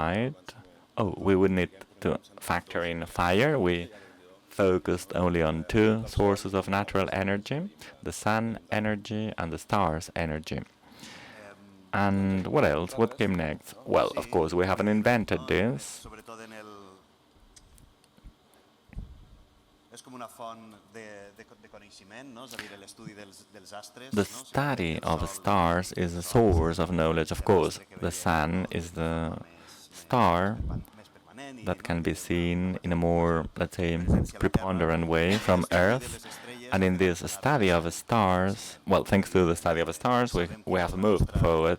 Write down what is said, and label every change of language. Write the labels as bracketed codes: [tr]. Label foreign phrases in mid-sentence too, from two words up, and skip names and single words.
[en] Oh, we would need to factor in fire. We focused only on two sources of natural energy, the sun energy and the stars energy. And what else? What came next? Well, of course, we haven't invented this. [ca] Sobretot en el... És com una font de coneixement, no? És a dir, l'estudi dels astres. [en] The study of the stars is a source of knowledge, of course. The sun is the star that can be seen in a more, let's say, preponderant way from Earth. And in this study of the stars, well, thanks to the study of the stars, we have moved forward.